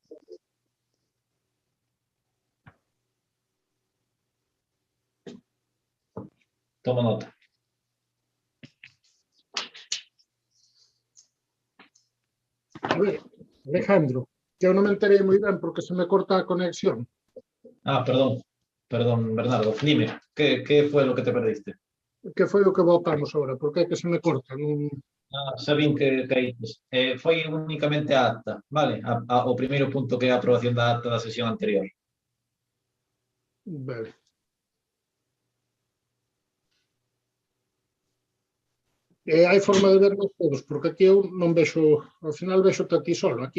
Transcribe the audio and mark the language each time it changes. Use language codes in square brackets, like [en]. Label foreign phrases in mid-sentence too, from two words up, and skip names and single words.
[es] Toma nota. [gl] A ver, Alejandro, que eu non me enterei moi ben porque se me corta a conexión. [es] Perdón, Bernardo. Dime, ¿qué fue lo que te perdiste? [gl] Que foi o que votamos agora? Por que se me corta? Sabín que caítes. Foi únicamente a acta, vale? O primeiro punto que é a aprobación da acta da sesión anterior. Vale. Hai forma de vernos todos, porque aquí eu non vexo, ao final vexo a ti solo, aquí.